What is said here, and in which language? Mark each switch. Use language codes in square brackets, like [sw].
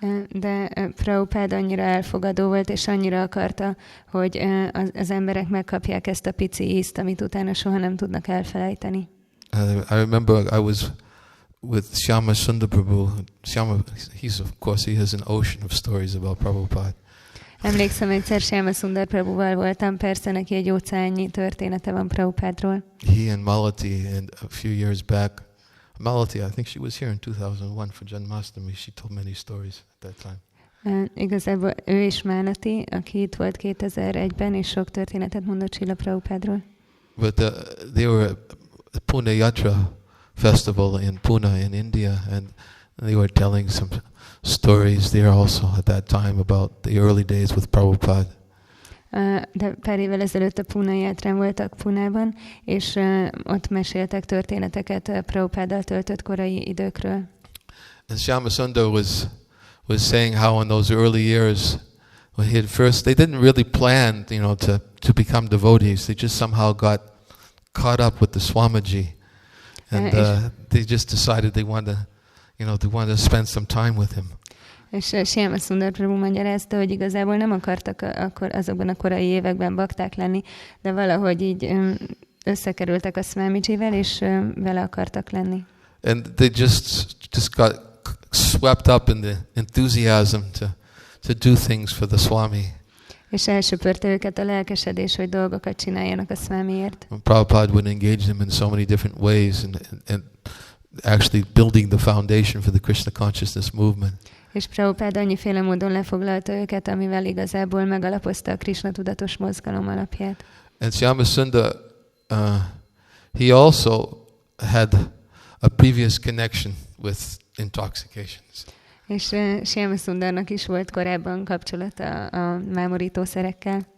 [hu] De Prabhupada annyira elfogadó volt, és annyira akarta, hogy az emberek megkapják ezt a pici ízt, amit utána soha nem tudnak elfelejteni. [en] I remember I was with Shyama Sundar Prabhu. Shyama, of course, he has an ocean of stories about Prabhupada. [hu] Emlékszem, egyszer Shyama Sundar Prabhuval voltam, persze neki egy óceánnyi története van Prabhupádról. [en] He and Malati, and a few years back, Malati, I think she was here in 2001 for Janmashtami. She told many stories at that time. [hu] Igazából ő és Malati, aki itt volt 2001-ben, és sok történetet mondott Srila Prabhupádról. [en] But they were a Pune Yatra festival in Pune in India, and they were telling some stories there also at that time about the early days with Prabhupada. [hu] De pár évvel ezelőtt a Pune Yatrán voltak Punában, és ott meséltek történeteket Prabhupáddal töltött korai időkről. [en] And Shyama Sundar was saying how in those early years Well, they didn't really plan, to become devotees. They just somehow got caught up with the Swamiji, and they just decided they wanted to spend some time with him. [hu] És Shyama Sundar Prabhu magyarázta, hogy igazából nem akartak akkor azokban a korai években bakták lenni, de valahogy így összekerültek a Swamijivel, és vele akartak lenni. [en] And they just got swept up in the enthusiasm to do things for the Swami. [hu] És elsöpörte őket a lelkesedés, hogy dolgokat csináljanak a Swamiért. [en] Prabhupada would engage them in so many different ways and actually building the foundation for the Krishna consciousness movement. [hu] És Prabhupada annyiféle módon lefoglalta őket, amivel igazából megalapozta a Krishna tudatos mozgalom alapját. [en] And Shyama Sundar, he also had a previous connection with intoxications. [hu] És Shyama Sundarnak is volt korábban kapcsolata a mámorítószerekkel.